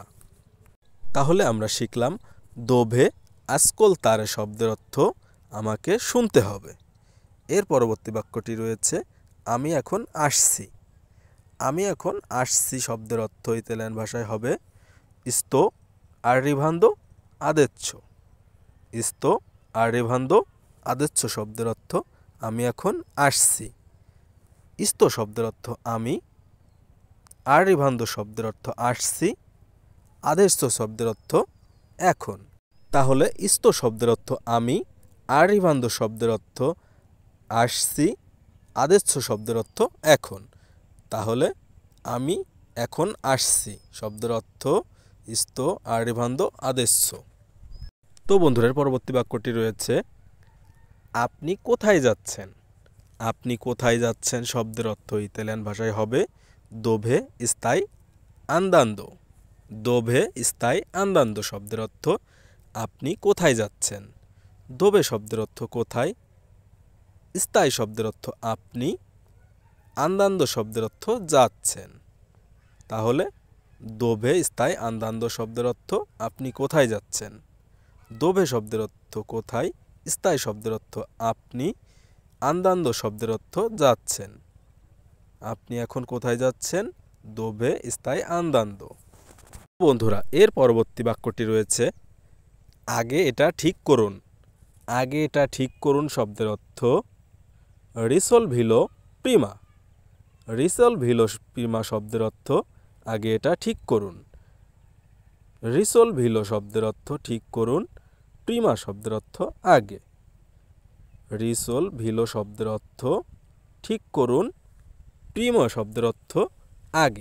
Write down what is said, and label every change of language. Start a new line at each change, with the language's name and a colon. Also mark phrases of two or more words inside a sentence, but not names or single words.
Bangla: তাহলে আমরা শিখলাম
Italian: dove ascoltare
Bangla: শব্দের অর্থ আমাকে শুনতে হবে। এর পরবর্তী বাক্যটি রয়েছে আমি এখন আসছি। আমি এখন আসছি শব্দের অর্থ ইতালিয়ান ভাষায় হবে
Italian: sto arrivando adesso। sto arrivando adesso
Bangla: শব্দের অর্থ আমি এখন আসছি। sto শব্দের অর্থ আমি, arrivando শব্দের অর্থ আসছি, adesso শব্দের অর্থ এখন। তাহলে sto শব্দের অর্থ আমি, arrivando শব্দের অর্থ আসছি, adesso শব্দের অর্থ এখন। তাহলে আমি এখন আসছি শব্দের অর্থ
Italian: sto arrivando adesso।
Bangla: তো বন্ধুরা পরবর্তী বাক্যটি রয়েছে আপনি কোথায় যাচ্ছেন। আপনি কোথায় যাচ্ছেন শব্দের অর্থ ইতালিয়ান ভাষায় হবে
Italian: dove stai andando। dove stai andando
Bangla: শব্দের অর্থ আপনি কোথায় যাচ্ছেন। dove শব্দের অর্থ কোথায়, stai শব্দের অর্থ আপনি, andando শব্দের অর্থ যাচ্ছেন। তাহলে
Italian: dove stai andando
Bangla: শব্দের অর্থ আপনি কোথায় যাচ্ছেন। dove শব্দের অর্থ কোথায়, stai শব্দের অর্থ আপনি, andando শব্দের অর্থ যাচ্ছেন। আপনি এখন কোথায় যাচ্ছেন,
Italian: dove stai andando।
Bangla: বন্ধুরা এর পরবর্তী বাক্যটি রয়েছে আগে এটা ঠিক করুন। আগে এটা ঠিক করুন শব্দের অর্থ
Italian: risolvilo prima। risolvilo prima
Bangla: শব্দের অর্থ আগে এটা ঠিক করুন। risolvilo শব্দের অর্থ ঠিক করুন, prima শব্দের অর্থ আগে। risolvilo শব্দের অর্থ ঠিক করুন, prima শব্দের অর্থ আগে।